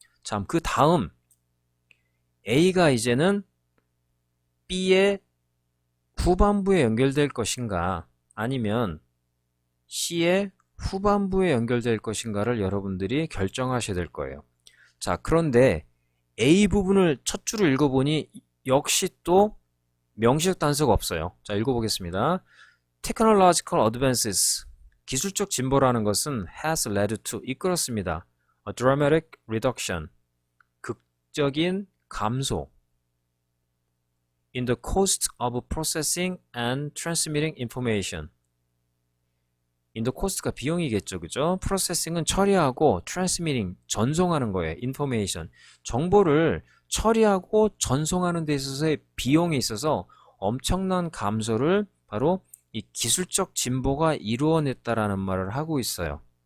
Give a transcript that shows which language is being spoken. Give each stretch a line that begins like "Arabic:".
Korean: 자, 그 다음 A가 이제는 B의 후반부에 연결될 것인가 아니면 C의 후반부에 연결될 것인가를 여러분들이 결정하셔야 될 거예요. 자, 그런데 A 부분을 첫 줄을 읽어보니 역시 또 명시적 단서가 없어요. 자, 읽어보겠습니다.
English: Technological advances,
Korean: 기술적 진보라는 것은
English: has led to,
Korean: 이끌었습니다.
English: A dramatic reduction,
Korean: 극적인 감소
English: in the cost of processing and transmitting information. in the cost
Korean: 가 비용이겠죠, 그죠? processing은 처리하고 transmitting, 전송하는 거예요. information, 정보를 처리하고 전송하는 데 있어서의 비용에 있어서 엄청난 감소를 바로 이 기술적 진보가 이루어냈다라는 말을 하고 있어요.